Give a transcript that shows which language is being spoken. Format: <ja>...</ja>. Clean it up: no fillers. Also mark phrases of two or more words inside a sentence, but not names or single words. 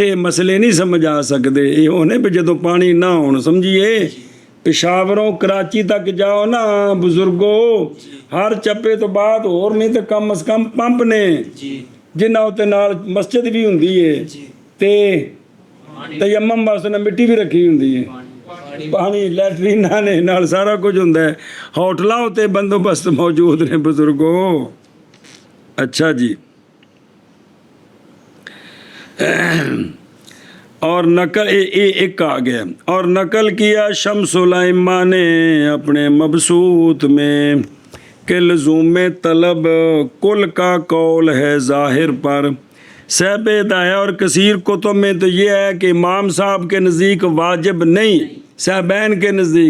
<pa>مسلے نہیں سمجھ آ سکتے یہ ہونے بھی جدوں پانی نہ ہون سمجھیے پشاوروں کراچی تک جاؤ نہ بزرگو ہر چپے تو بعد ہور نہیں تو کم از کم پمپ نے جنہاں اتے نال مسجد بھی ہندی ہے تے تیمم واسطے نہ مٹی بھی رکھی ہندی ہے پانی لیٹریناں نے نال سارا کجھ ہندا ہے ہوٹلاں اتے بندوبست موجود نے بزرگو اچھا جی</pa> <ur>اور نقل ایک آ گیا اور نقل کیا شمس الائمہ نے اپنے مبسوط میں کہ لزوم طلب کل کا قول ہے ظاہر پر صاحب ہدایہ اور کثیر کتب میں تو یہ ہے کہ امام صاحب کے نزدیک واجب نہیں صاحبین کے نزدیک</ur>